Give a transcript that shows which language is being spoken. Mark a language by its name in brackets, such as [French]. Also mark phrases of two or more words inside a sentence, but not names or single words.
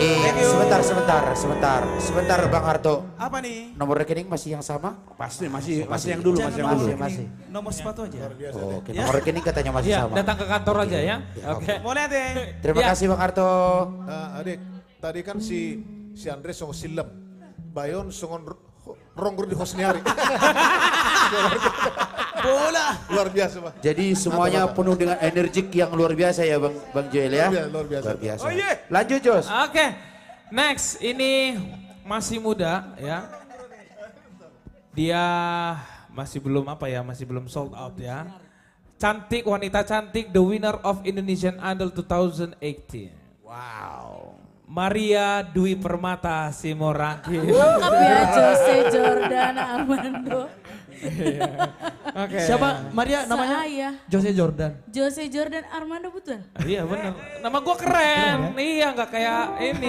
[Indonesian] Sebentar Bang Harto. Apa nih? Nomor rekening masih yang sama? Masih yang dulu, Jangan masih yang nomor dulu. rekening, Masih. Nomor sepatu aja. Oke, nomor rekening katanya masih Ya, sama. datang ke kantor aja ya. Oke. Boleh deh. Terima Ya. kasih Bang Harto. [Batak Toba] Adik, tadi kan si si Andre song silem, Bayon songon ronggur di Hosniari. [Indonesian] Bola. Luar biasa, Pak. Jadi semuanya penuh dengan energik yang luar biasa ya Bang Joel ya. Luar biasa. Luar biasa. Oh iya. Lanjut Jos. Oke, next ini masih muda ya. Dia masih belum masih belum [English] sold out [Indonesian] ya. Cantik, wanita cantik, [English] the winner of Indonesian Idol 2018. [Indonesian] Wow. Maria Dwi Permata Simorangkir. Lengkap ya, Jose Jordan Armando. Oke. Siapa Maria namanya? Saya. Jose Jordan. Jose Jordan Armando betul? Iya bener. Nama gua keren. Iya nggak kayak ini.